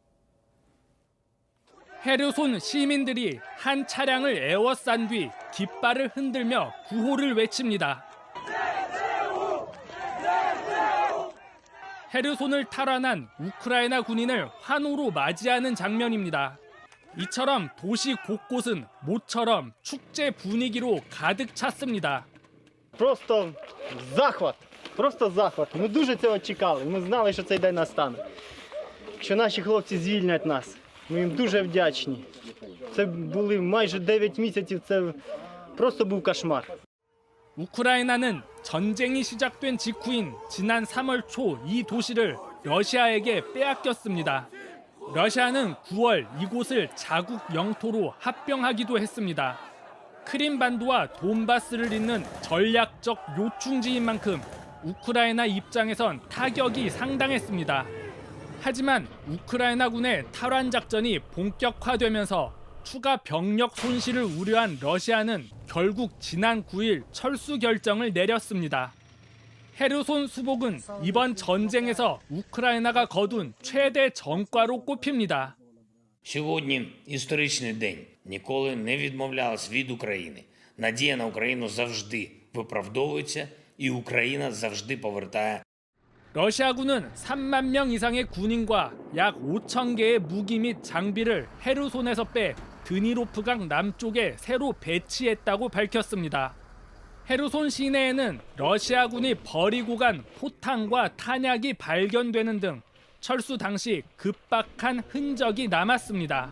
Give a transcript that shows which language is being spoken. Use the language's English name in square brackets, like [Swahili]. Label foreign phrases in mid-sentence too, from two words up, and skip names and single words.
[Korean] 헤르손 시민들이 한 차량을 에워싼 뒤 깃발을 흔들며 구호를 외칩니다. 헤르손을 탈환한 우크라이나 군인을 환호로 맞이하는 장면입니다. 이처럼 도시 곳곳은 모처럼 축제 분위기로 가득 찼습니다. [Ukrainian] Просто захват. Просто захват. Ми дуже цього чекали. Ми знали, що цей день настане. Що наші хлопці звільнять нас. Ми їм дуже вдячні. Це були майже 9 місяців. Це просто був кошмар. [Korean] 우크라이나는 전쟁이 시작된 직후인 지난 3월 초 이 도시를 러시아에게 빼앗겼습니다. 러시아는 9월 이곳을 자국 영토로 합병하기도 했습니다. 크림반도와 돈바스를 잇는 전략적 요충지인 만큼 우크라이나 입장에선 타격이 상당했습니다. 하지만 우크라이나군의 탈환 작전이 본격화되면서 추가 병력 손실을 우려한 러시아는 결국 지난 9일 철수 결정을 내렸습니다. 헤르손 수복은 이번 전쟁에서 우크라이나가 거둔 최대 전과로 꼽힙니다. [Ukrainian] Сьогодні історичний день. Ніколи не відмовлялась від України. Надія на Україну завжди виправдовуються, і Україна завжди повертає. [Korean] 러시아군은 3만 명 이상의 군인과 약 5천 개의 무기 및 장비를 헤르손에서 빼 드니로프강 남쪽에 새로 배치했다고 밝혔습니다. 헤르손 시내에는 러시아군이 버리고 간 포탄과 탄약이 발견되는 등 철수 당시 급박한 흔적이 남았습니다.